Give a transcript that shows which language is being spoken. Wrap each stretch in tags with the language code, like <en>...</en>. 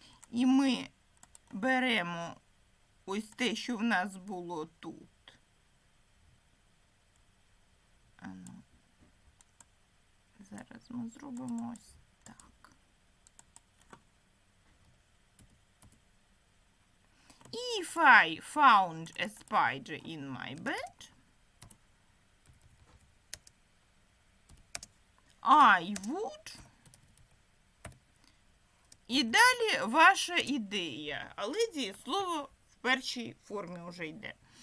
<uk>І ми беремо ось те, що в нас було тут. Зараз ми зробимо ось так.</uk> <en>If I found a spider in my bed, I would.</en> <uk>І далі ваша ідея. Але дієслово в першій формі вже йде.</uk>